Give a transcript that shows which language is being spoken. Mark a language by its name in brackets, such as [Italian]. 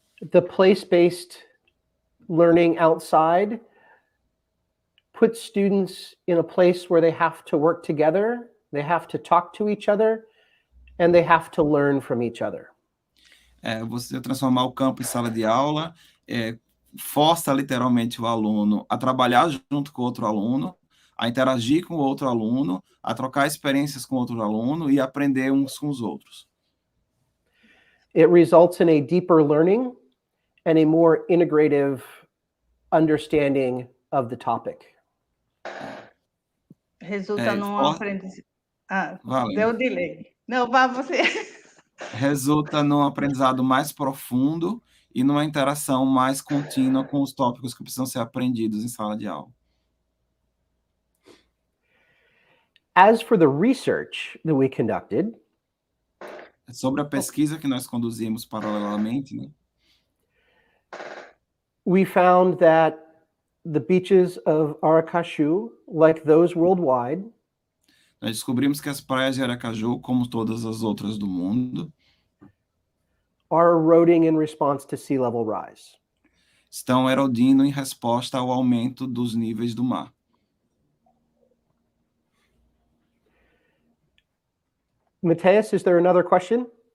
[English] The place-based learning outside puts students in a place where they have to work together, they have to talk to each other, and they have to learn from each other. [Portuguese] Você transformar o campo em sala de aula força literalmente o aluno a trabalhar junto com outro aluno, a interagir com outro aluno, a trocar experiências com outro aluno e aprender uns com os outros. [English] It results in a deeper learning and a more integrative understanding of the topic. [Portuguese] Resulta num aprendizado. Deu delay. Não, vá você. Resulta num aprendizado mais profundo e numa interação mais contínua com os tópicos que precisam ser aprendidos em sala de aula. [English] As for the research that we conducted, [Portuguese] sobre a pesquisa que nós conduzimos paralelamente, né? [English] We found that the beaches of Aracaju, like those worldwide, [Portuguese] Nós descobrimos que as praias de Aracaju, como todas as outras do mundo, [English] are eroding in response to sea level rise. [Portuguese] estão erodindo em resposta ao aumento dos níveis do mar. [English] Mateus, is there another question?